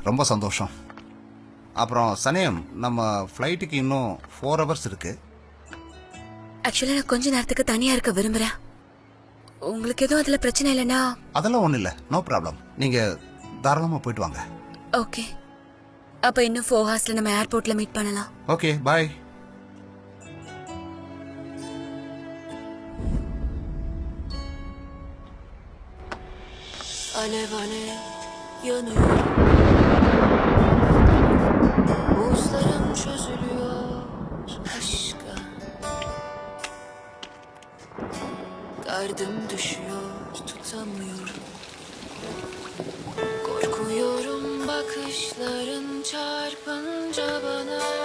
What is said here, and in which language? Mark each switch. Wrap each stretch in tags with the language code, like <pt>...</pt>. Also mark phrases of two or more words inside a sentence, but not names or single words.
<ta>ரொம்ப சந்தோஷம். அப்புறம் சனேம், நம்ம ஃப்ளைட்டுக்கு இன்னும் 4 hours இருக்கு. ஆக்சுவலா நான் கொஞ்ச நேரத்துக்கு தனியா இருக்க விரும்புறேன். உங்களுக்கு எதுவும் அதுல பிரச்சனை இல்லைன்னா? அதெல்லாம் ஒன்றும் இல்லை,</ta> <en>no problem.</en> <ta>நீங்க தாராளமாக போயிட்டு வாங்க. ஓகே, அப்ப இன்னும் 4 hours நம்ம ஏர்போர்ட்ல மீட் பண்ணலாம். ஓகே, பாய்.</ta> <tr>Alev alev yanıyor, buzlarım çözülüyor aşka, gardım düşüyor tutamıyorum, korkuyorum bakışların çarpınca bana.</tr>